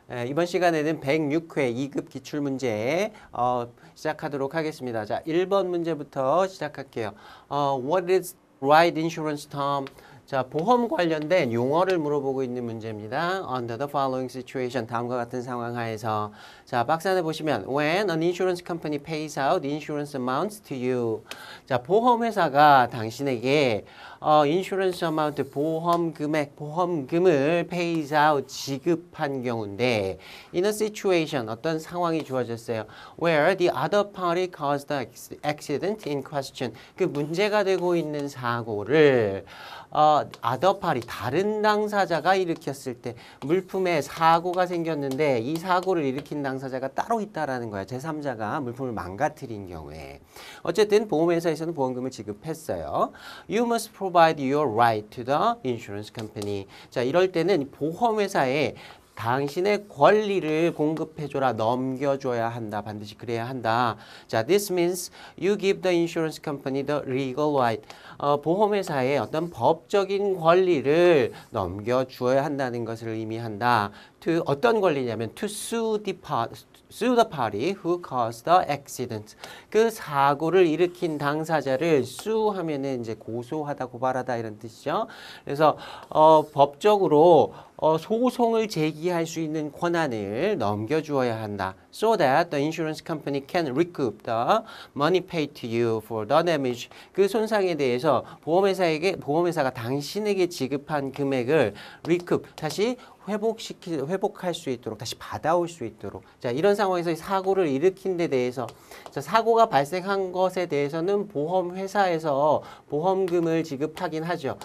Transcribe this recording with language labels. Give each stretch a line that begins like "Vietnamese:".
Korean: 이번 시간에는 106회 2급 기출문제 시작하도록 하겠습니다. 자, 1번 문제부터 시작할게요.
English: What is right insurance term?
Korean: 자, 보험 관련된 용어를 물어보고 있는 문제입니다.
English: Under the following situation,
Korean: 다음과 같은 상황 하에서 자, 박스 안에 보시면
English: When an insurance company pays out insurance amounts to you.
Korean: 자, 보험회사가 당신에게 insurance amount, 보험 금액, 보험금을 pays out, 지급한 경우인데
English: in a situation,
Korean: 어떤 상황이 주어졌어요.
English: Where the other party caused the accident in question.
Korean: 그 문제가 되고 있는 사고를 other party, 다른 당사자가 일으켰을 때 물품에 사고가 생겼는데 이 사고를 일으킨 당사자가 따로 있다라는 거야. 제3자가 물품을 망가뜨린 경우에. 어쨌든 보험회사에서는 보험금을 지급했어요.
English: You must provide your right to the insurance company.
Korean: 자, 이럴 때는 보험회사에 당신의 권리를 공급해줘라, 넘겨줘야 한다. 반드시 그래야 한다.
English: 자, this means you give the insurance company the legal right.
Korean: 보험회사에 어떤 법적인 권리를 넘겨주어야 한다는 것을 의미한다.
English: to
Korean: 어떤 권리냐면
English: to sue the party who caused the accident.
Korean: 그 사고를 일으킨 당사자를 sue하면은 이제 고소하다, 고발하다 이런 뜻이죠. 그래서 법적으로 소송을 제기할 수 있는 권한을 넘겨주어야 한다.
English: So that the insurance company can recoup the money paid to you for the damage.
Korean: 그 손상에 대해서 보험회사가 당신에게 지급한 금액을 recoup, 다시 회복할 수 있도록, 다시 받아올 수 있도록. 자, 이런 상황에서 사고를 일으킨 데 대해서, 자, 사고가 발생한 것에 대해서는 보험회사에서 보험금을 지급하긴 하죠.